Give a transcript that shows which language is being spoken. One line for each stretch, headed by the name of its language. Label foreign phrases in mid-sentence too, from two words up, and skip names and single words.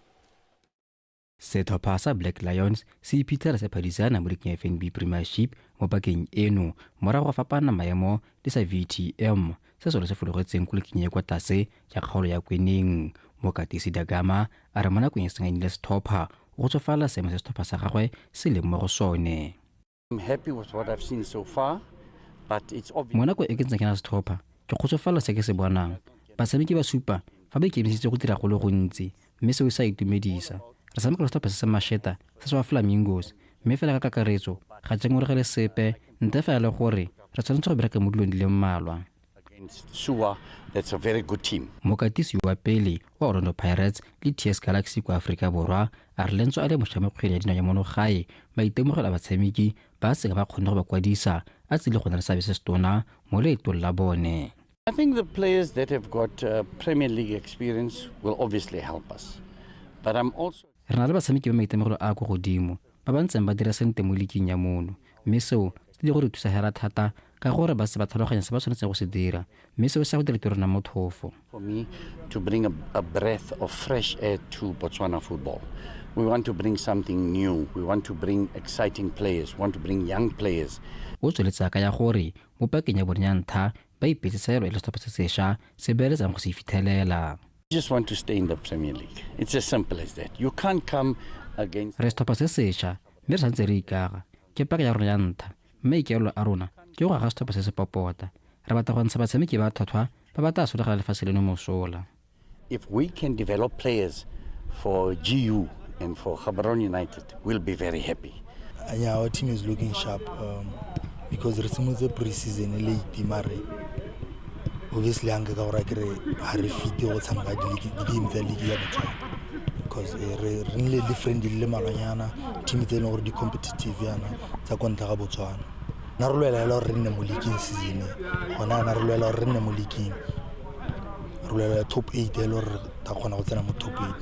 Tswana: Setlhopha sa Black Lions se iphitlhela se phadisana mo leking ya FNB Premiership mo pakeng eno morago ga fapana maemo le sa VTM se solo se fologetseng ko leking ya kwa tlase ya kgaolo ya Kweneng. Mokatisi Dagama a re mo nakong e senganyile setlhopha go tsofala seemo se setlhopha sa gagwe se leng mo go sone.
English: I'm happy with what I've seen so far, but it's obvious.
Tswana: Mo nakong e ke ntseng ke na setlhopha ke kgotsofala se ke se bonang. Batshameki ba supa fa ba ikemisitse go dira go le gontsi mme seo sa itumedisa. Re tshameka le setlhopha se se masheta se Sua Flamingos mme fela ka kakaretso ga jeng re le sepe nte fela le gore re tshwanetse go bereka mo dilong di le mmalwa.
English: Sua, that's a very good team.
Tswana: Mokatisi wa pele wa Orlando Pirates le TS Galaxy kwa Afrika Borwa a re lentswe a le motshamekgwele ya dinao ya mono gae maitemogelo a batshameki ba seka ba kgonne go ba kwadisa a tsile go na le seabe se se tona mo leetong la bone.
English: I think the players that have got Premier League experience will obviously help us. But I'm also
Tswana: re na le batshameki ba maitemogelo a go godimo ba ba ntseng ba dira sente mo leking ya mono mme seo se di go re thusa hera thata ka gore ba se ba tlhaloganya se ba tshwanetseng go se dira mme seo se go dira tiro na motlhofo.
English: For me to bring a breath of fresh air to Botswana football. We want to bring something new. We want to bring exciting players. We want to bring young players.
Tswana: O tsweletsa ka ya gore mo pakeng ya bone ya ntlha ba ipetsisa yelo e le setlhopha se sešwa se beeletsang go se fitlhelela.
English: We just want to stay in the Premier League. It's as simple as that. You can't come against
Tswana: re setlhopha se sešwa mme re santse re ikaga ke paka ya rona ya ntlha mme ikeelo a rona ke go aga setlhopha se se popota re batla go ntsha batshameki ba tlhotlhwa ba ba tla solegela lefatshe leno mosola.
English: If we can develop players for GU and for Gaborone United, we'll be very happy. Yeah, our team is looking sharp because
Tswana: re simolotse
English: pre-season late
Tswana: mare obviously hanga ka gore ke re ha re fit go tshameka di-game tsa league ya Botswana because re nne le friendly le malwanyana team tse e leng gore di-competitive yana tsa kontra ga Botswana. Na re lwela le gore re nne mo leagueng season gona na re lwela gore re nne mo leagueng re lwela top 8 e le gore ta kgona go tsena mo top 8.